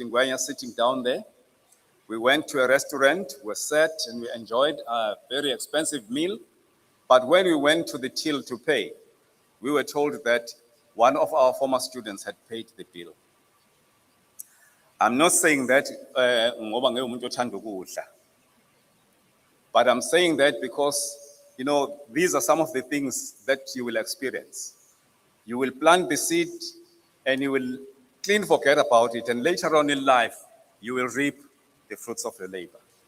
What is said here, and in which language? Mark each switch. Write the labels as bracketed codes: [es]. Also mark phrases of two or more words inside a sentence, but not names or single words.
[en] Ngwanya, sitting down there, we went to a restaurant, we sat and we enjoyed a very expensive meal. But when we went to the till to pay, we were told that one of our former students had paid the bill. I'm not saying that [nd] ngoba ngumuntu othanda ukudla, [en] but I'm saying that because, these are some of the things that you will experience. You will plant the seed and you will clean forget about it, and later on in life, you will reap the fruits of your labor.